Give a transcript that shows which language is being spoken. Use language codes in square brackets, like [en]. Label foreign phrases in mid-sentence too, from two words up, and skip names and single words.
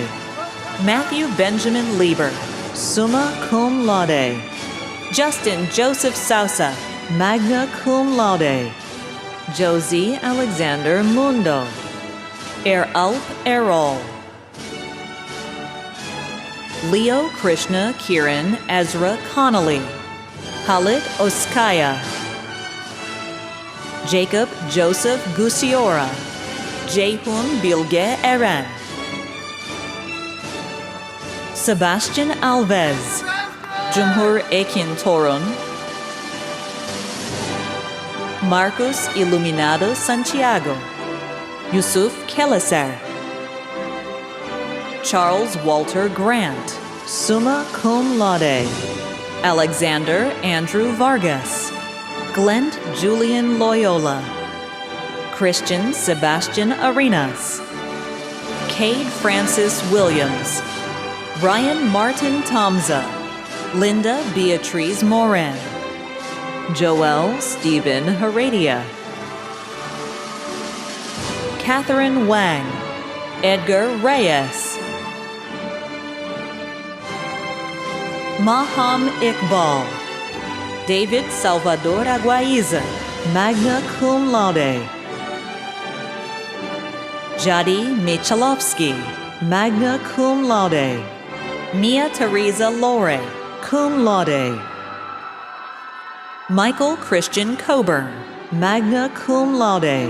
[en] Matthew Benjamin Lieber, [la] summa cum laude. [en] Justin Joseph Sousa, [la] magna cum laude. [en] Josie Alexander Mundo. Alp Errol. Leo Krishna Kiran Ezra Connolly. Khalid Oskaya. Jacob Joseph Gusiora. Jehun Bilge Eren. Sebastian Alves. Jumhur Ekin Torun. Marcos Iluminado Santiago. Yusuf Keleser. Charles Walter Grant, [la] summa cum laude. [en] Alexander Andrew Vargas. Glent Julian Loyola. Christian Sebastian Arenas. Cade Francis Williams. Ryan Martin Tomza. Linda Beatriz Moran. Joel Stephen Heredia. Catherine Wang. Edgar Reyes. Maham Iqbal. David Salvador Aguaiza, [la] magna cum laude. [en] Jadi Michalovsky, [la] magna cum laude. [en] Mia Teresa Lore, [la] cum laude. [en] Michael Christian Coburn, [la] magna cum laude.